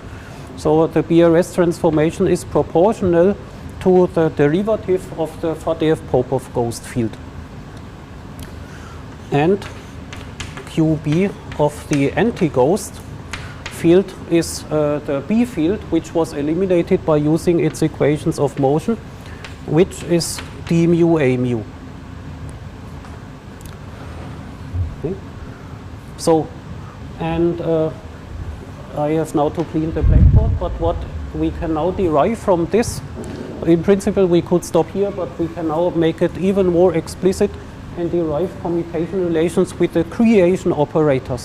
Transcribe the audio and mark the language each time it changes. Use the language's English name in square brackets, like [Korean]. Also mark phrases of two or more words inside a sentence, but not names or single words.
[English] So the BRS transformation is proportional to the derivative of the Fadeev-Popov ghost field. And QB of the anti-ghost field is the B field, which was eliminated by using its equations of motion, which is d mu A mu. Okay. So, and I have now to clean the blackboard, but what we can now derive from this, in principle we could stop here, but we can now make it even more explicit and derive commutation relations with the creation operators.